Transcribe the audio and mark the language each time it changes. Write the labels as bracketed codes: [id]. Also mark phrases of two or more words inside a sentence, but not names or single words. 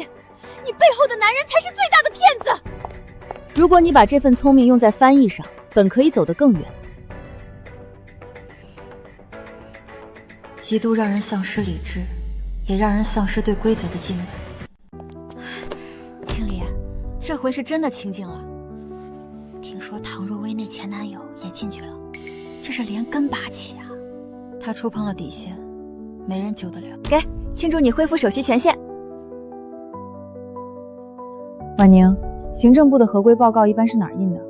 [zh] 你背後的男人才是最大的騙子。如果你把這份聰明用在翻譯上，本可以走得更遠。嫉妒讓人喪失理智，也讓人喪失對規則的敬畏。經理，這回是真的清靜了。聽說唐若薇那前男友也進去了，這是連根拔起啊！他觸碰了底線。沒人救得了。給，慶祝你恢復首席權限。婉寧，行政部的合規報告一般是哪兒印的？